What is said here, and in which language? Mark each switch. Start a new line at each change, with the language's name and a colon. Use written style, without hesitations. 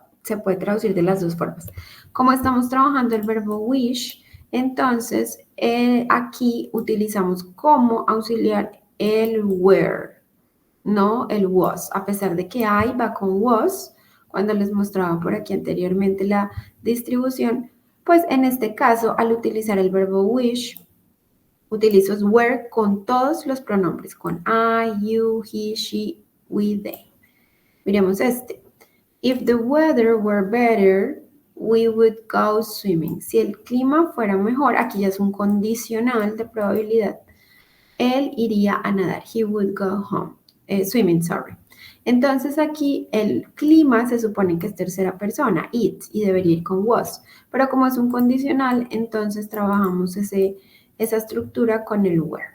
Spanish: Se puede traducir de las dos formas. Como estamos trabajando el verbo wish, entonces aquí utilizamos como auxiliar el were, no el was, a pesar de que I va con was, cuando les mostraba por aquí anteriormente la distribución, pues en este caso, al utilizar el verbo wish, utilizo were con todos los pronombres, con I, you, he, she, we, they. Miremos este.
English: If the weather were better, we would go swimming.
Spanish: Si el clima fuera mejor, aquí ya es un condicional de probabilidad, él iría a nadar.
English: He would go home. Swimming, sorry.
Spanish: Entonces aquí el clima se supone que es tercera persona, it, y debería ir con was. Pero como es un condicional, entonces trabajamos esa estructura con el were.